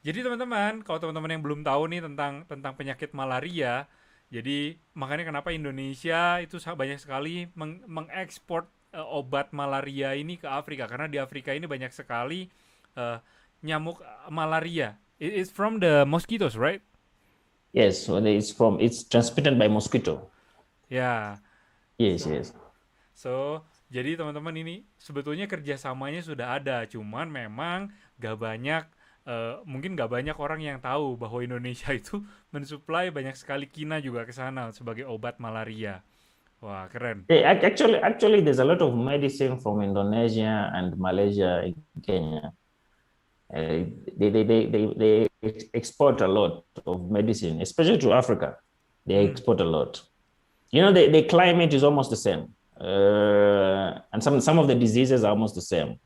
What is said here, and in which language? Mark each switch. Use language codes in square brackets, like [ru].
[id] jadi teman-teman, kalau teman-teman yang belum tahu nih tentang penyakit malaria, jadi makanya kenapa Indonesia itu banyak sekali mengekspor obat malaria ini ke Afrika, karena di Afrika ini banyak sekali nyamuk malaria. [en] It's from the mosquitoes, right? Yes. Well, it's transmitted by mosquito. [id] Ya, [en] Yes. Yes. [id] so jadi teman-teman ini sebetulnya kerjasamanya sudah ada, cuman memang gak banyak mungkin gak banyak orang yang tahu bahwa Indonesia itu mensuplai banyak sekali kina juga ke sana sebagai obat malaria. Wah, keren. [en] Yeah, actually, there's a lot of medicine from Indonesia and Malaysia in Kenya. They export a lot of medicine, especially to Africa. They export a lot. You know, the climate is almost the same. And some of the diseases are almost the same.